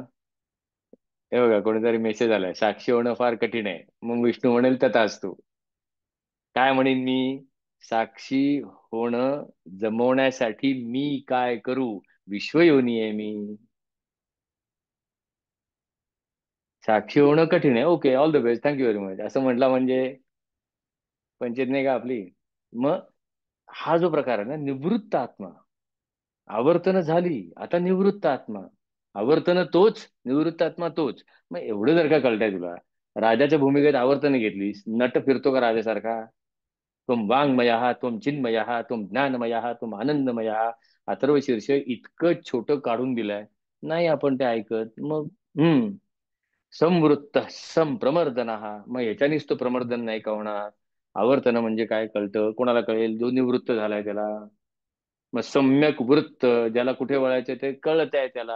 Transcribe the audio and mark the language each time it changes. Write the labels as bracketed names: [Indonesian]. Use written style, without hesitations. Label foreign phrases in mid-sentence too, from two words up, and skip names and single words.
[Marathi] हे बघा कोणीतरी मेसेज आलाय, साक्षी होणं फार कठीण आहे. मग विष्णू म्हणेल तथास्तु. काय म्हणेन मी? साक्षी होणं जमवण्यासाठी मी काय करू? विश्वयोनी आहे मी. साक्षी होणं कठीण आहे. ओके, [English] all the best, thank you very much [Marathi] असं म्हटलं म्हणजे पंचायत नाही का आपली? मग हा जो प्रकार आहे ना, निवृत्त आत्मा. आवर्तन झाली, आता निवृत्त आत्मा. आवर्तन तोच, निवृत्त आत्मा तोच. मग एवढं जर का कळतंय तुला, राजाच्या भूमिकेत आवर्तन घेतलीस, नट फिरतो का राजासारखा? [Sanskrit] त्वम वाङ्मयः, त्वम चिन्मयः, त्वम ज्ञानमयः, त्वम आनंदमयः. [Marathi] अथर्व शीर्ष इतकं छोटं काढून दिलंय. नाही आपण ते ऐकत. [Sanskrit] मग संवृत्त संप्रमर्दन. [Marathi] मग याच्यानेच तो प्रमर्दन नाही का होणार? आवर्तन म्हणजे काय कळतं कोणाला? कळेल जो निवृत्त झालाय त्याला. मग [Sanskrit] सम्यक वृत्त, [Marathi] ज्याला कुठे वळायचं ते कळत आहे त्याला.